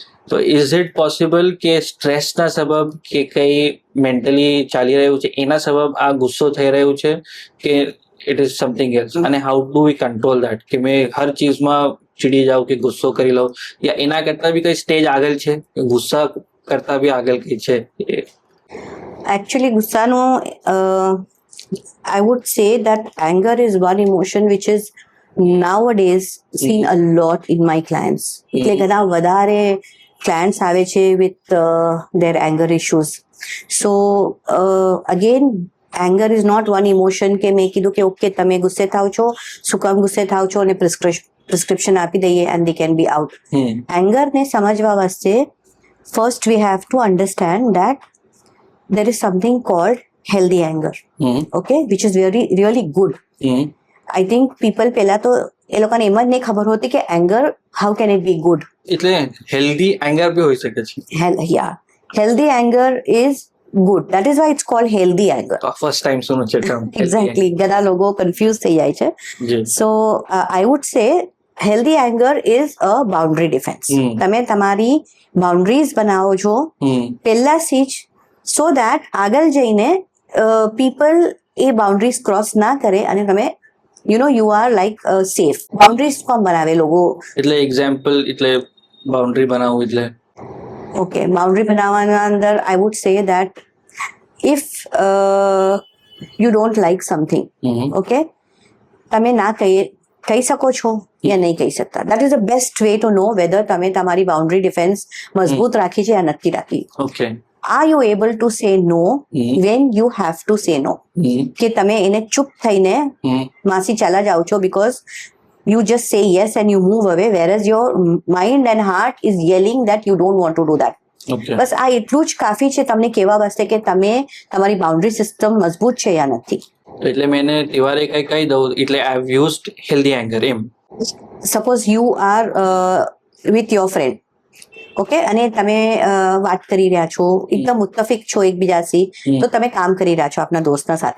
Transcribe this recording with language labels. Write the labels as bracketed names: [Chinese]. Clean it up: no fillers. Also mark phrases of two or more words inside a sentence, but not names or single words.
[Gujarati] તો [English] is it possible [Gujarati] કે સ્ટ્રેસના સબબ કે કઈ મેન્ટલી ચાલી રહ્યું છે એના સબબ આ ગુસ્સો થઈ રહ્યું છે કે [English] it is something else? [Gujarati] અને [English] how do we control that [Gujarati] કે મેં હર ચીજમાં ચીડી જાઉં કે ગુસ્સો કરી લઉં, યા એના કરતા બી કઈ સ્ટેજ આગળ છે, ગુસ્સા કરતા બી આગળ કઈ છે? [English] Actually, ગુસ્સાનું I would say that anger is one emotion which is nowadays seen a lot in my clients. [Gujarati] એટલે ઘણા વધારે clients આવે છે [English] with their anger issues. So again, anger is not one emotion [Gujarati] કે મેં કીધું કે ઓકે તમે ગુસ્સે થાવ છો, શું કામ ગુસ્સે થાવ છો અને પ્રિસ્ક્રિપ્શન આપી દઈએ [English] and they can be out. Anger [Gujarati] ને સમજવા વાસ્તે [English] first we have to understand that there is something called healthy anger, okay, which is really good. I think people [Gujarati] પહેલા તો એ લોકોને એમ જ નહીં ખબર હોતી કે [English] anger how can it be good. [Gujarati] એટલે [English] healthy anger [Gujarati] બી હોઈ શકે છે. [English] Yeah, healthy anger is good, that is why it's called healthy anger. first time [Gujarati] સુનું છે term. [English] Exactly, [Gujarati] ઘણા લોકો કન્ફ્યુઝ થઈ જાય છે. જી. [English] So I would say healthy anger is a boundary defense. [Gujarati] તમે તમારી boundaries બનાવો છો પહેલાથી જ, [English] so that [Gujarati] આગળ જઈને [English] people એ boundaries cross [Gujarati] ના કરે અને તમે [English] you are like safe. [Gujarati] boundaries કોણ બનાવે લોકો? એટલે એક્ઝામ્પલ એટલે બાઉન્ડ્રી બનાવવું એટલે [English] Okay, boundary [Gujarati] બનાવવાના અંદર [English] I would say that if you don't like something, [Gujarati] okay, તમે ના કહી શકો છો યા નહીં કહી શકતા. [English] That is the best way to know whether [Gujarati] તમે તમારી [English] boundary defense [Gujarati] મજબૂત રાખી છે યા નથી રાખી. ઓકે. [English] Are you able to say no when you have to say no? [Gujarati] કે તમે એને ચૂપ થઈને માસી ચાલા જાઓ છો [English] because you just say yes and you move away, whereas your mind and heart is yelling that you don't want to do that. [Gujarati] ઓકે. બસ આ એટલું જ કાફી છે તમને કહેવા વાસ્તે કે તમે તમારી બાઉન્ડ્રી સિસ્ટમ મજબૂત છે યા નથી. એટલે મેં એને તહેવારે કઈ કહી દઉં એટલે [English] I have used healthy anger [Gujarati] એમ. [English] suppose you are with your friend, [Gujarati] ઓકે, અને તમે વાત કરી રહ્યા છો, એકદમ મુત્તફિક છો એકબીજાથી, તો તમે કામ કરી રહ્યા છો આપના દોસ્તના સાથે.